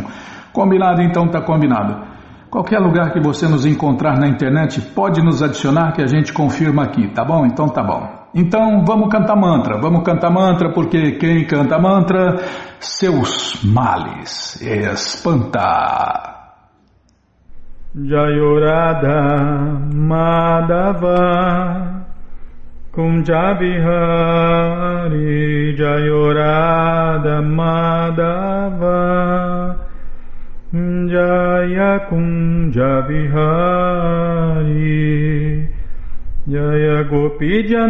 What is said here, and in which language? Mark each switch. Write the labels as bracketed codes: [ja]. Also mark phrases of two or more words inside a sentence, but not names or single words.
[pt] Combinado? Então tá combinado. Qualquer lugar que você nos encontrar na internet, pode nos adicionar que a gente confirma aqui, tá bom? Então tá bom. Então vamos cantar mantra, porque quem canta mantra, seus males espanta. [sa] Jayorada Madhava Kunjabihari Jayorada Madhava Jaya Kunjabihari Jaya Gopi